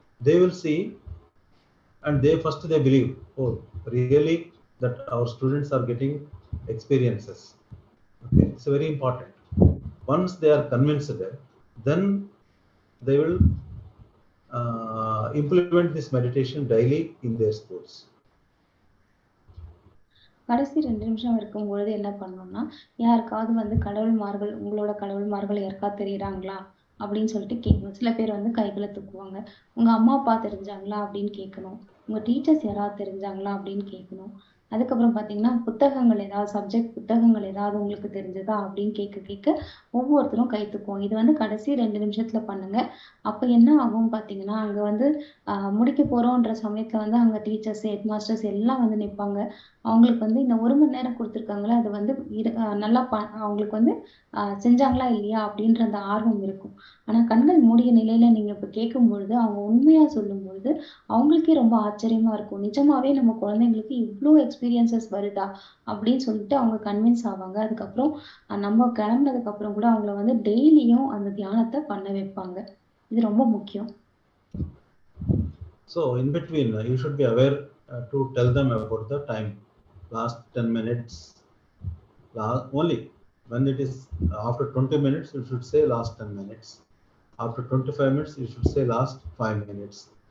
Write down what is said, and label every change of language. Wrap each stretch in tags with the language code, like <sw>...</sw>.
<en>They will see, and they believe, oh, really, that our students are getting experiences. Okay. It's very important. Once they are convinced, then they will implement this meditation daily in their schools.</en> <ta>கடைசி 2 நிமிஷம் இருக்கும்பொழுது என்ன பண்ணணும்னா, யாருக்காவது வந்து உங்களோட கடவுள்மார்கள் யாருக்காவது தெரியிறாங்களா? அப்படின்னு சொல்லிட்டு கேட்கணும். சில பேர் வந்து கைகள தூக்குவாங்க. உங்க அம்மா, அப்பா தெரிஞ்சாங்களா? அப்படின்னு கேட்கணும். உங்க டீச்சர்ஸ் யாராவது தெரிஞ்சாங்களா? அப்படின்னு கேட்கணும். அதுக்கப்புறம் பார்த்தீங்கன்னா, சப்ஜெக்ட் புத்தகங்கள் ஏதாவது உங்களுக்கு தெரிஞ்சதா? அப்படின்னு கேட்க கேட்க ஒவ்வொருத்தரும் கை தூக்குவோம். இது வந்து கடைசி 2 நிமிஷத்துல பண்ணுங்க. அப்ப என்ன ஆகும் பார்த்தீங்கன்னா, அங்க வந்து முடிக்க போறோம்ன்ற சமயத்துல வந்து அங்க டீச்சர்ஸ், ஹெட் மாஸ்டர்ஸ் எல்லாம் வந்து நிப்பாங்க. அவங்களுக்கு வந்து இந்த 1 மணி நேரம் குடுத்துருக்காங்கல்ல, அது வந்து நல்லா அவங்களுக்கு வந்து செஞ்சாங்களா இல்லையா அப்படின்ற அந்த ஆர்வம் இருக்கும். ஆனா கண்கள் மூடிய நிலையில நீங்க இப்ப கேட்கும்பொழுது, அவங்க உண்மையா சொல்லும்பொழுது, அவங்களுக்கே ரொம்ப ஆச்சரியமா இருக்கும். நிஜமாவே நம்ம குழந்தைங்களுக்கு இவ்ளோ எக்ஸ்பீரியன்ஸஸ் வருதா? அப்படின்னு சொல்லிட்டு அவங்க கன்வின்ஸ் ஆவாங்க. அதுக்கப்புறம் நம்ம கிளம்புனதுக்கு அப்புறம் கூட அவங்கள வந்து டெய்லியும் அந்த தியானத்த பண்ண வைப்பாங்க. இது ரொம்ப முக்கியம்.</ta> <en>So in between, you should be aware to tell them about the time. Last 10 minutes, only when it is after 20 minutes, you should say last 10 minutes. After 25 minutes, you should say last 5 minutes.</en>